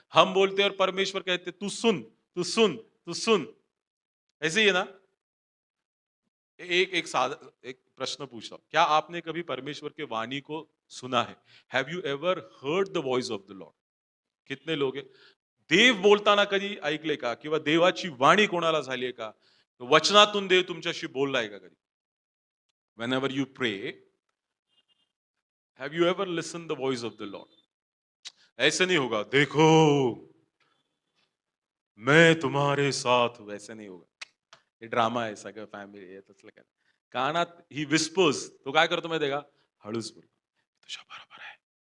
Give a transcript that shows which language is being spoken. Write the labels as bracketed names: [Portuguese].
[Hindi] हम बोलते हैं और परमेश्वर कहते तू सुन, तू सुन, तू सुन। ऐसे ही है ना? एक एक साधा एक प्रश्न पूछा, क्या आपने कभी परमेश्वर के वाणी को सुना है? [English] Have you ever heard the voice of the lord? [Hindi] कितने लोग हैं? [Marathi] देव बोलताना कधी ऐकले का? किंवा देवाची वाणी कोणाला झाली आहे का? वचनातून देव तुमच्याशी बोललाय का कधी? [English] Whenever you pray, have you ever listened the voice of the Lord? [Hindi] ऐसे नहीं होगा, देखो मैं तुम्हारे साथ हूं, ऐसे नहीं होगा. [Marathi] हे ड्रामा आहे सगळं, फॅमिली आहे तसलं काय. कानात ही विस्पर्स, तो काय करतो माहितीये का? हळूच बोल, तुझ्या बरोबर आहे.